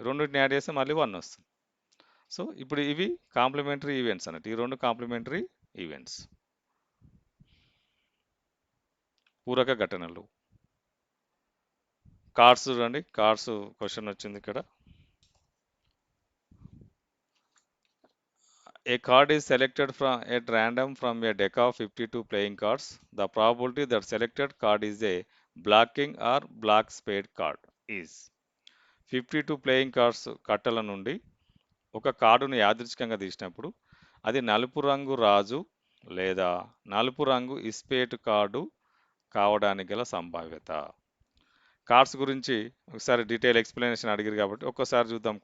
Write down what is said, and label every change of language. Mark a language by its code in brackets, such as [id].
[te] రెండింటిని యాడ్ చేస్తే మళ్ళీ 1 వస్తుంది. సో ఇప్పుడు ఇవి కాంప్లిమెంటరీ ఈవెంట్స్ అన్నట్టు, ఈ రెండు కాంప్లిమెంటరీ ఈవెంట్స్, పూరక ఘటనలు. కార్డ్స్ చూడండి, కార్డ్స్ క్వశ్చన్ వచ్చింది ఇక్కడ. [en] A card is selected at random from a deck of 52 playing cards. The probability that selected card is a blocking or block spade card is. [te] 52 playing cards కట్టల నుండి ఒక కార్డును యాదృచ్ఛికంగా తీసినప్పుడు అది నలుపు రంగు రాజు లేదా నలుపు రంగు ఇస్పేట్ కార్డు కావడానికి గల సంభావ్యత. కార్డ్స్ గురించి ఒకసారి డీటెయిల్ ఎక్స్ప్లెనేషన్ అడిగారు కాబట్టి ఒక్కసారి చూద్దాం.